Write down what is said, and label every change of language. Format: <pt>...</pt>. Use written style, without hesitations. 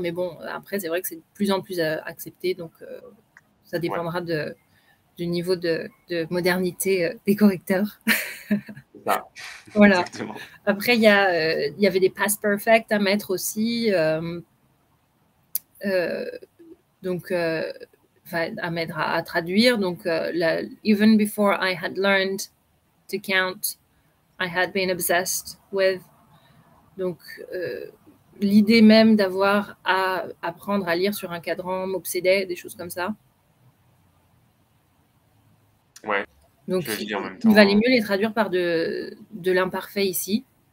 <fr>Mais bon, après, c'est vrai que c'est de plus en plus accepté. Donc, ça dépendra du niveau de modernité des correcteurs. C'est ça. Voilà. Exactement. Après, il y avait des past perfect à mettre aussi. Donc, à mettre, à traduire. Donc,</fr> <en>even before I had learned to count, I had been obsessed with. Donc,</en> <fr>l'idée même d'avoir à apprendre à lire sur un cadran m'obsédait, des choses comme ça. Ouais, Donc, je lis en même il valait temps. mieux les traduire par de l'imparfait ici.</fr>